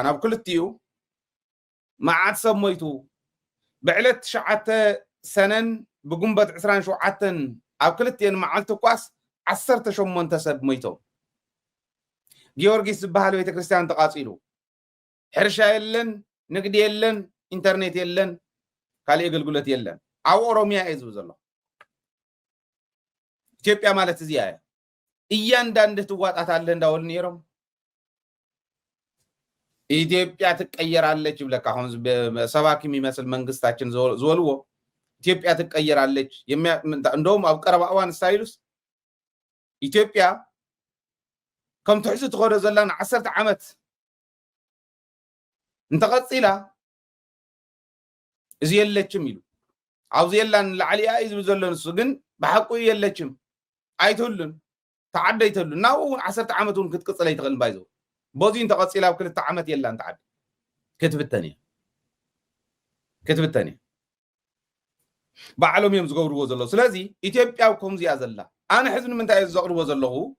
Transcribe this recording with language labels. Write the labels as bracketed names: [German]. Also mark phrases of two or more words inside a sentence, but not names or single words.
[Tigrinya] ኣብ ክልቲኡ መዓት ሰብ ሞይቱ ብዕለት 9 ሰነን ብጉንበት 27 ኣብ ክልቲአን መዓልቲ ኳስ 18 ሰብ ሞይቶም ጊዮርጊስ ዝበሃል ቤተክርስትያን ተቃፂሉ ሕርሻ የለን ንግዲ የለን ኢንተርኔት የለን ካልእ ኣገልግሎት የለን ኣብ ኦሮምያ እዩ ዝብል ዘሎ ኢትዮጵያ ማለት እዚኣ [Amharic] እያንዳንዱ ትዋጣታለህ [Tigrinya] እንዳወሉ ነይሮም [Amharic] ኢትዮጵያ ትቀየራለች [Tigrinya] ይብለካ [Amharic] አሁን ሰባኪ የሚመስል መንግስታችን [Tigrinya] ዝወልዎ [Amharic] ኢትዮጵያ ትቀየራለች [Tigrinya] እንደውም ኣብ ቀረባ እዋን ስታይሉስ ኢትዮጵያ ከም ትሕዙ ትኸዶ ዘላን 10 ዓመት እንተቐፂላ እዚ የለችም ኢሉ ኣብዚ የላን ላዕሊኣ እዩ ዝብል ዘሎ ንሱ ግን ብሓቁ የለችም ኣይትህሉን ተዓደ ኣይትህሉን ናብኡ እውን 10 ዓመት እውን ክትቅፅል ኣይትኽእልን ባይዘው በዚ እንተቐፂላ ኣብ 2 ዓመት የላን ተዓደ ክትብተን እያ ባዕሎም እዮም ዝገብርዎ ዘሎ ስለዚ ኢትዮጵያ ከምዚኣ ዘላ ኣነ ሕዚ ንምንታይ እዩ ዘቕርቦ ዘለኹ